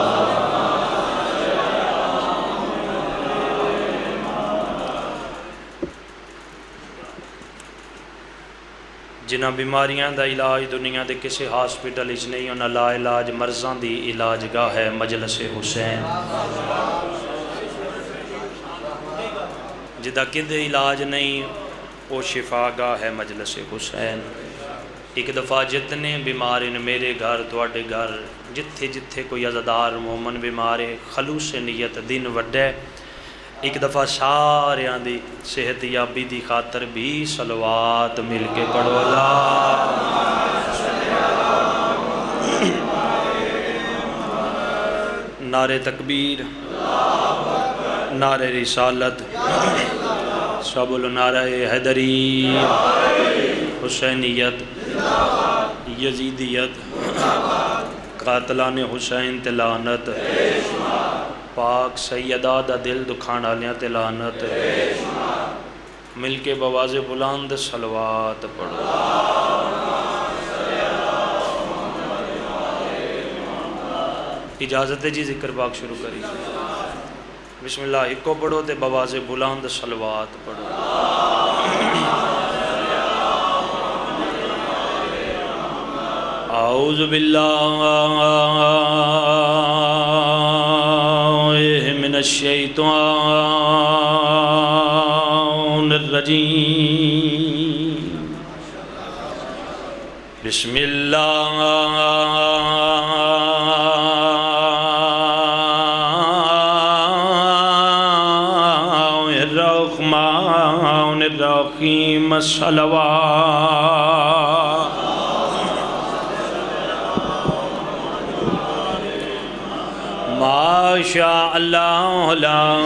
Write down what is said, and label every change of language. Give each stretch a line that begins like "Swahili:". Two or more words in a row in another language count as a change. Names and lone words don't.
Punjabi: جنہاں بیماریاں دا علاج دنیا دے کسی ہاسپٹل اچ نہیں، انہاں لا علاج مرضاں دی علاج گاہ ہے مجلس حسین، جدا کدے علاج نہیں وہ شفا گاہ ہے مجلس حسین۔ ایک دفعہ جتنے بیمار ہیں میرے گھر تواڈے گھر جتھے جتھے کوئی عزادار مومن بیمار ہے، خلوص نیت دن وڈے، ایک دفعہ ساریاں دی صحت یابی دی خاطر بھی صلوات مل کے پڑھو۔ نعرہ تکبیر، نعرہ رسالت، سب بولو نعرہ حیدری، حسینیت، یزیدیت، قاتلان حسین تے لعنت، پاک سیدہ دا دل دکھان آلیاں تے لعنت، مل کے بواز بلند صلوات پڑھو۔ اجازت ہے جی ذکر پاک شروع کری،
Arabic: بسم اللہ
Punjabi: ایکو پڑھو تے بواز بلند صلوات پڑھو۔
Arabic: اعوذ باللہ من الشیطان الرجیم، بسم اللہ الرحمن الرحیم، صلوات ما شاء اللہ لا